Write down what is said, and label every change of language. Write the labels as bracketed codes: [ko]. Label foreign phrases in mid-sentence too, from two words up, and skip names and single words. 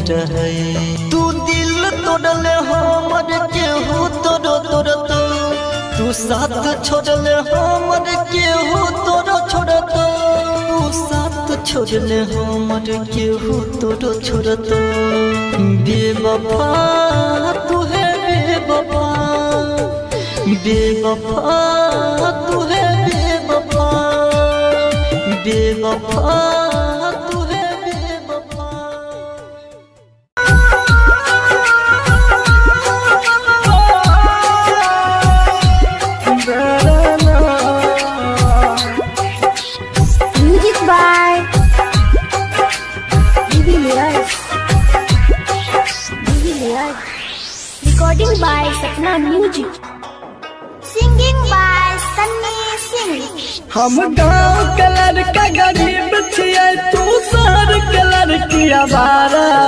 [mai] रहे तू दिल तोड़ले हमर केहू तोड़ो तोड़त तू साथ छोड़ले हमर केहू तोड़ो छोड़त तू साथ छोड़ले हमर केहू तोड़ो छोड़त बेवफा तू है बेवफा बेवफा तू है बेवफा बेवफा तू है बेवफा [en] Music by Divilyas. Recording by Sapna Music. Singing by Sunny Singh. [mai] हम गाँव के लड़का गरीब छियै तू शहर के लड़की आवारा